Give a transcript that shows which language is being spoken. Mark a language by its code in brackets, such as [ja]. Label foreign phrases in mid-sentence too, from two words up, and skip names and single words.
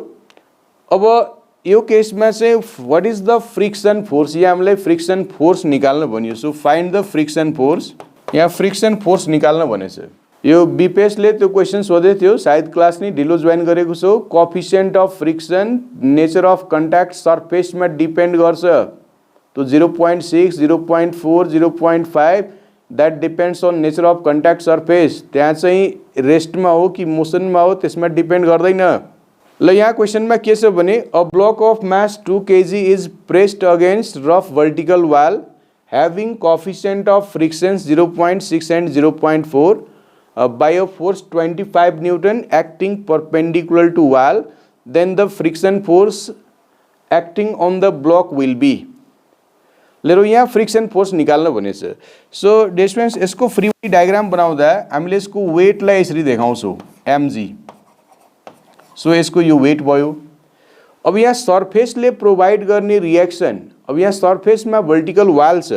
[ne] अब यो केसमा चाहिँ [en] what is the friction force, [ne] यहाँ हामीलाई [en] friction force [ne] निकाल्न भनियो। [en] so find the friction force, [ne] यहाँ [en] friction force [ne] निकाल्न भनेछ। यो बीपीएसले त्यो क्वेसन सोधे थियो, सायद क्लास नि ढिलो जोइन गरेको छौ। [en] coefficient of friction nature of contact [ne] सर्फेसमा डिपेन्ड गर्छ। [en] to 0.6, 0.4, 0.5 that depends on nature of contact surface. [ne] त्यहाँ चाहिँ रेस्टमा हो कि मोसनमा हो त्यसमा डिपेन्ड गर्दैन। ल यहाँ क्वेसनमा के छ भने [en] a block of mass 2 kg is pressed against rough vertical wall having coefficient of frictions 0.6 and 0.4 by a force 25 Newton acting perpendicular to wall, then the friction force acting on the block will be. [ne] लेरो यहाँ [en] friction force [ne] निकाल्न भनेछ. सो डिस्टेन्स यसको [en] free body diagram [ne] बनाउँदा हामीले यसको वेटलाई यसरी देखाउँछौं mg. सो यसको यो वेट भयो. अब यहाँ सरफेसले प्रोवाइड गर्ने रिएक्सन, अब यहाँ सरफेसमा [en] vertical wall [ne] छ.